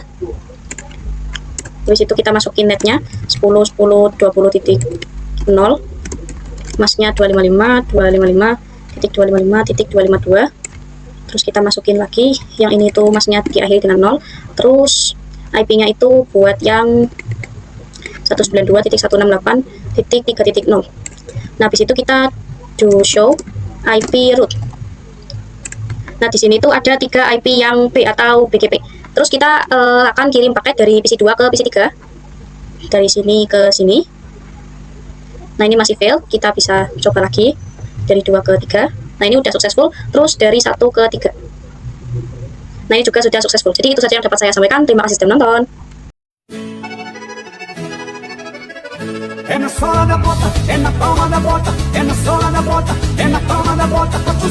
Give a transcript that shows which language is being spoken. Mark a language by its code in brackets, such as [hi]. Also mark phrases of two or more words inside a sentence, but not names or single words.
[id] Habis itu kita masukin netnya 10.10.20.0 masnya 255.255.252. Terus kita masukin lagi yang ini tuh masnya diakhiri dengan 0. Terus IP-nya itu buat yang 192.168.3.0. Nah, habis itu kita do [en] show IP root. [id] Nah, di sini tuh ada 3 IP yang B atau BGP. Terus kita akan kirim paket dari PC 2 ke PC 3. Dari sini ke sini. Nah, ini masih fail. Kita bisa coba lagi dari 2 ke 3. Nah, ini udah successful, terus dari 1 ke 3. Nah, ini juga sudah successful. Jadi itu saja yang dapat saya sampaikan. Terima kasih sudah menonton. [pt] É na sola da bota, é na palma da bota, é na sola da bota, é na palma da bota.